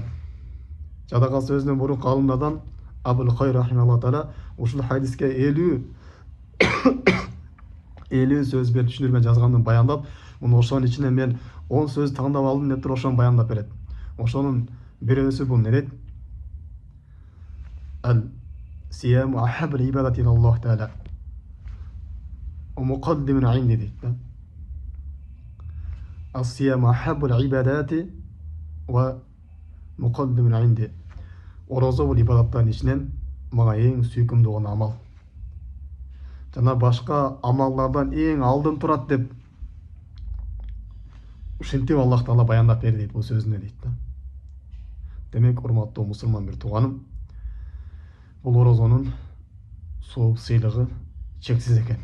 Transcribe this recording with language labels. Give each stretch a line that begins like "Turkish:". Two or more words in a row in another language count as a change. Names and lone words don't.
Kyrgyz: Жада калса өзүнүн мурунку алымдардан Абул Хайр
Arabic: رحمه الله تعالى
Kyrgyz: ушул хадиске 50 сөз берип түшүндүрмө жазгандын баяндап, муну ошонун ичинен мен 10 сөз тандап алдым деп туруп ошону баяндап берет. Ошонун бирөөсү бул не дейт?
Arabic: الصيام أحب العبادات إلى الله تعالى ومقدم عندي
Kyrgyz: дейт да.
Arabic: الصيام أحب العبادات ومقدم عندي.
Kyrgyz: Ораза бул ибадаттардын ичинен мага эң сүйкүмдүү болгон амал. Жана башка амалдардан эң алдын турат деп ушинтип Аллах Таала баяндап берди дейт бул сөзүндө дейт да. Демек, урматтуу мусулман бир тууганым, бул оразанын сооп сыйлыгы чексиз экен.